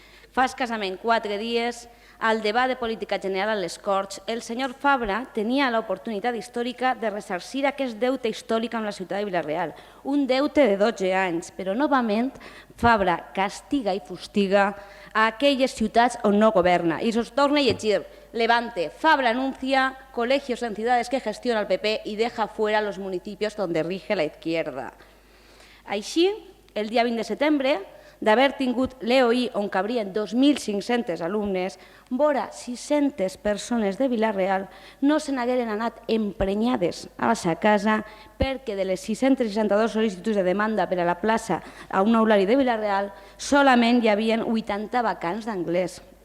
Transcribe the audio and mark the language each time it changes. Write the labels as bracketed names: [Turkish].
[Catalan] Fa escassament 4 dies, al debat de política general a les Corts, el senyor Fabra tenia l'oportunitat històrica de ressarcir aquest deute històric amb la ciutat de Vila-real, un deute de 12 anys, però novament Fabra castiga i fustiga a aquelles ciutats on no governa. I us torna a llegir. [Spanish] Levante, Fabra anuncia colegios en ciudades que gestiona el PP y deja fuera los municipios donde rige la izquierda. [Catalan] Així, el dia 20 de setembre, d'haver tingut l'EOI on cabrien 2.500 alumnes, vora 600 persones de Vila-real no se n'hagueren anat emprenyades a la seva casa perquè de les 662 sol·licituds de demanda per a la plaça a un aulari de Vila-real solament hi havia 80 vacants d'anglès.